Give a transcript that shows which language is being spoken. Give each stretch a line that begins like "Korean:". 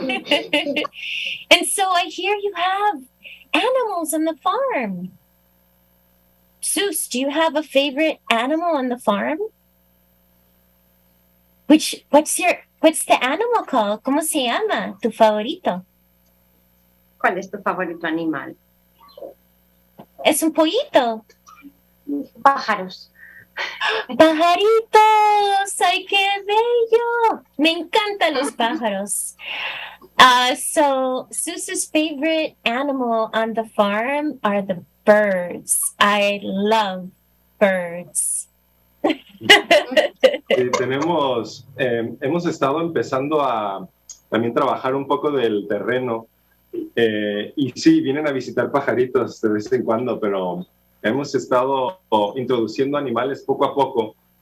English: And so I hear you have animals on the farm. Zeus, do you have a favorite animal on the farm? What's the animal called?
Spanish: ¿Cómo se llama? Tu favorito. ¿Cuál es tu favorito animal? Es un pollito. Pájaros. ¡Pajaritos! ¡Ay, qué bello! Me encantan los pájaros.
English: So Zeus's favorite animal on the farm are the birds. I love birds.
Spanish: Hemos estado empezando a también trabajar un poco del terreno y sí, vienen a visitar pajaritos de vez en cuando, pero hemos estado introduciendo animales poco a poco.